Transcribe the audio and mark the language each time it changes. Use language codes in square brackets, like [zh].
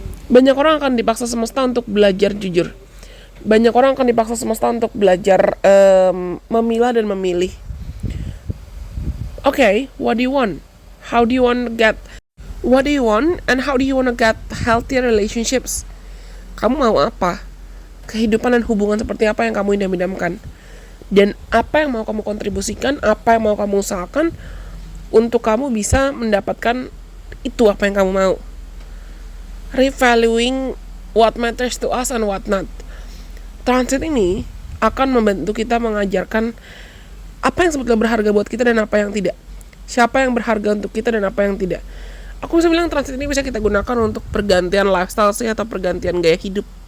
[id] Banyak orang akan dipaksa semesta untuk belajar jujur. Banyak orang akan dipaksa semesta untuk belajar memilah dan memilih. [en] Okay, what do you want? How do you want to get? What do you want and how do you want to get healthy relationships? [id] Kamu mau apa? Kehidupan dan hubungan seperti apa yang kamu idam-idamkan? Dan apa yang mau kamu kontribusikan? Apa yang mau kamu usahakan untuk kamu bisa mendapatkan itu apa yang kamu mau? [en] Revaluing what matters to us and what not. [id] Transit ini akan membantu kita mengajarkan apa yang sebetulnya berharga buat kita dan apa yang tidak. Siapa yang berharga untuk kita dan apa yang tidak. Aku bisa bilang transit ini bisa kita gunakan untuk pergantian lifestyle sih, atau pergantian gaya hidup.